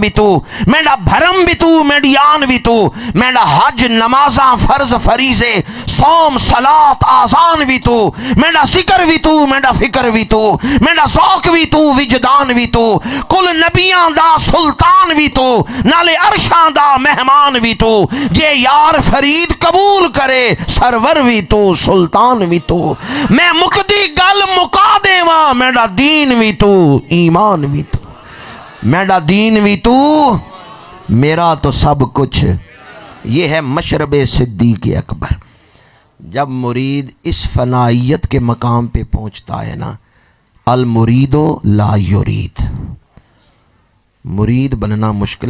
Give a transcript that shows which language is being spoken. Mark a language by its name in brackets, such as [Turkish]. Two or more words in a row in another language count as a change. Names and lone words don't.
[Saraiki] بھی تو، میڈا بھرم بھی تو، میڈی آن بھی تو، میڈا حج نمازاں فرض فریضے صوم صلاۃ آذان بھی تو، میڈا ذکر بھی تو، میڈا فکر بھی تو، میڈا ذوق بھی تو، وجدان بھی تو، کل نبیاں دا سلطان بھی تو، نالے عرشاں دا مہمان بھی تو، یہ یار فرید قبول کرے سرور بھی تو، سلطان بھی تو، میں مقدی گل مکا دیواں، میڈا دین بھی تو، ایمان بھی تو، میڈا دین بھی تو، [Urdu] میرا تو سب کچھ۔ یہ ہے مشرب صدیق اکبر۔ جب مرید اس فنائیت کے مقام پہ پہنچتا ہے نا، [Arabic] المرید لا یرید، [Urdu] مرید بننا مشکل ہے۔